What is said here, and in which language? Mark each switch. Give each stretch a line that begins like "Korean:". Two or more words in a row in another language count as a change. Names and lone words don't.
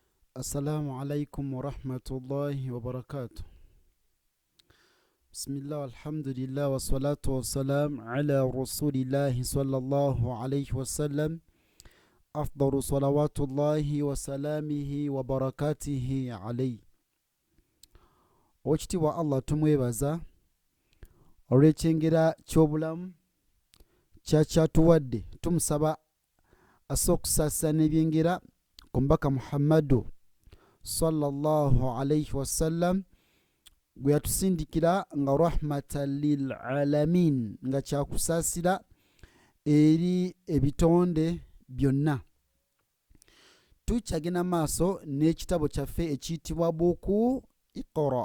Arabic: السلام عليكم ورحمة الله وبركاته. بسم الله والحمد لله والصلاة والسلام على رسول الله صلى الله عليه وسلم. أفضل صلوات الله وسلامه وبركاته عليه.
Ganda: Oweekitiibwa Allah tumwebaza olw'ekyengera ky'obulamu kyatuwadde. Tumusaba assa okusaasana ebyengera ku mbaka Muhammadu
Arabic: صلى الله عليه وسلم
Ganda: gwe yatusindikira nga
Arabic: رحمة للعالمين,
Ganda: nga kyakusaasira eri ebitonde byonna. Tukyagenda maaso n'ekitabo kyaffe ekiyitibwa buku Iqra.